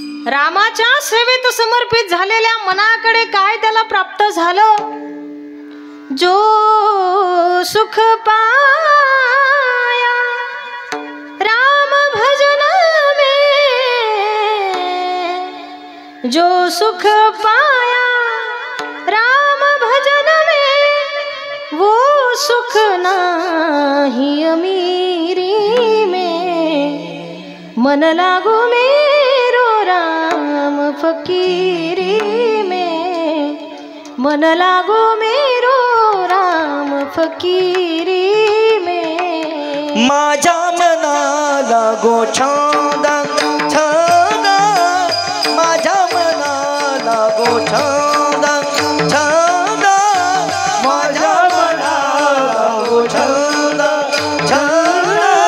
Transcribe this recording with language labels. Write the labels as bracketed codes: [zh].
[mr] रामाच्या सेवेत समर्पित झालेल्या मनाकडे काय त्याला प्राप्त झालं? [hi] जो सुख पाया राम भजन में, जो सुख पाया राम भजन में, वो सुख नाही अमीरी में. मन लागो मेरो राम फकीरी में, मन लागो मेरो राम फकीरी में [mr] माझ्या मनाला गो छंद छंद माझ्या मनाला गो छंद छंद माझ्या मनाला गो छंद छंद